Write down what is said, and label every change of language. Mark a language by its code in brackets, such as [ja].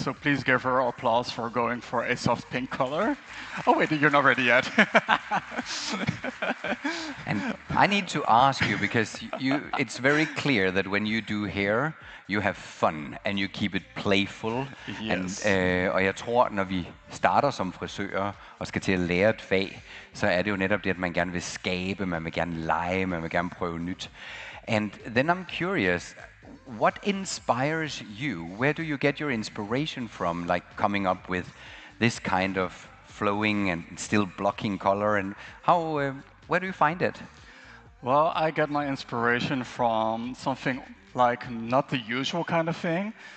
[en] So please give her applause for going for a soft pink color. Oh wait, you're not ready yet. And I need to ask you, because it's very clear that when you do hair, you have fun, and you keep it playful. Yes. [da] Og jeg tror, når vi starter som frisører og skal til at lære et fag, så er det jo netop det, at man gerne vil skabe, man vil gerne lege, man vil gerne prøve nyt. [en] And then I'm curious, what inspires you? Where do you get your inspiration from, like coming up with this kind of flowing and still blocking color? And how, where do you find it? Well, I get my inspiration from something like not the usual kind of thing.